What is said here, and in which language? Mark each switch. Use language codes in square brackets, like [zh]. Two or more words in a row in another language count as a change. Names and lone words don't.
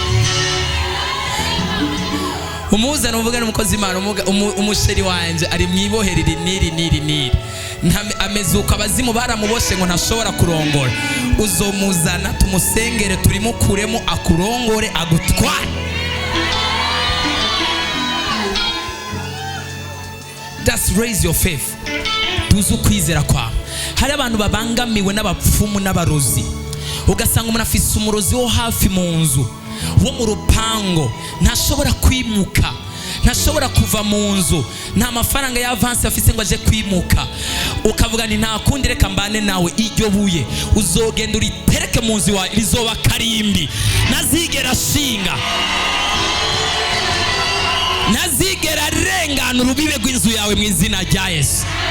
[rn] Umuzana uvuga n'umukozi Imana, umusheri wanje ari mwibohero niri. Amezuka abazimu baramuboshe ngo ntashobora kurongora. Uzomuzana tumusengere turimukuremo akurongore agutware. [en] Just raise your faith. [rn] Duzu kwizera kwawe. Hari abantu babangamiwe n'abapfumu n'abarozi. Ugasanga umuntu afise umurozi wo hafi mu nzu, wo mu rupango, ntashobora kwimuka, ntashobora kuva mu nzu, nta mafaranga ya avance afise ngo aje kwimuka. Ukavuga ni nta kundi reka mbane nawe, iryo buye uzogenda uritereke mu nzu wawe, rizoba karimbi, nazigera shinga, nazigera rengana urubibe rw'inzu yawe mu izina rya Yesu.